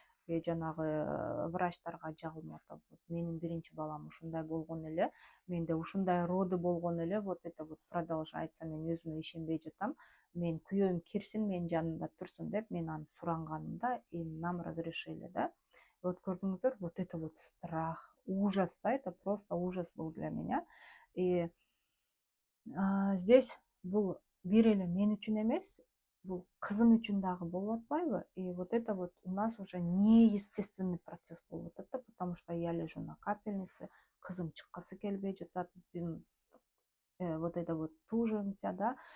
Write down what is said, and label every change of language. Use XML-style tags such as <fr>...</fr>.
<ky>Жанагы врачтарга жагылып атып, менин биринчи балам ушундай болгон эле, менде ушундай роды болгон эле,</ky> <ru>вот это вот продолжается,</ru> <ky>мен өзүмө ишенбей жатам, мен күйөөм кирсин, менин жанымда турсун деп мен аны суранганымда,</ky> <ru>и нам разрешили, да. Вот көрдүңүздөр, вот это вот страх, ужас, да, это просто ужас был для меня. И здесь</ru> <ky>бул бир эле мен үчүн эмес, бул кызым үчүн дагы болуп атпайбы?</ky> <ru>И вот это вот у нас уже неестественный процесс</ru> <ky>болуп атат да,</ky> <ru>потому что я лежу на капельнице,</ru> <ky>кызым чыккысы келбей жатат,</ky> <ru>вот это вот тужимся, да.</ru>